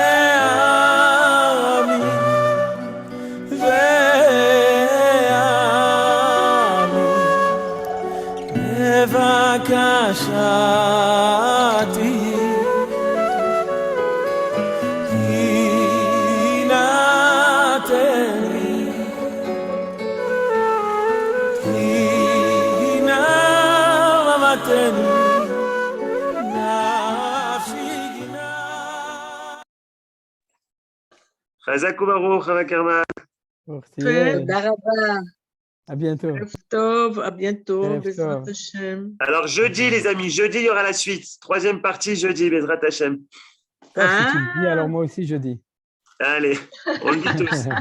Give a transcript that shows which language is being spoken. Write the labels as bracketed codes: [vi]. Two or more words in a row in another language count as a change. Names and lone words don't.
[he] ועמי בבקשתי תינתן לי תינתן לי נפשי חזק וברוך, רב Ackerman. [fr] À bientôt. À bientôt. [he] בעזרת השם. [fr] Alors, jeudi, les amis, jeudi, il y aura la suite. Troisième partie, jeudi, [he] בעזרת השם. [fr] Si tu le dis, alors moi aussi, je dis. Allez, on le dit tous.